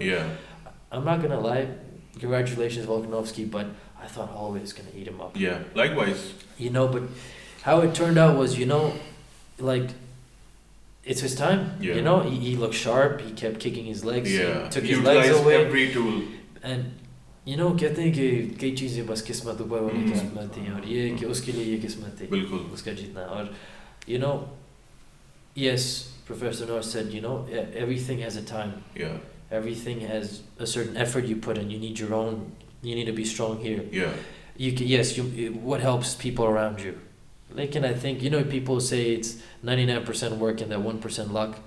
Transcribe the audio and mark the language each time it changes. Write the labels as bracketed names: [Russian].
[English] Yeah. I'm not gonna lie, congratulations Volkanovski, but I thought Holloway was gonna eat him up. Yeah, likewise. But how it turned out was, like, it's his time. Yeah. He looked sharp, he kept kicking his legs, he took his legs away. Every tool. [Hindi] And कहते हैं कि कई चीज़ें बस किस्मत ऊपर वाली किस्मत थी, और ये कि उसके लिए ये किस्मत थी, बिल्कुल उसका जीतना। [English] और yes, Professor Nosh said, everything has a time. Yeah. Everything has a certain effort you put in. You need your own. You need to be strong here. Yeah. What helps people around you? Like, and I think, people say it's 99% work and that 1% luck.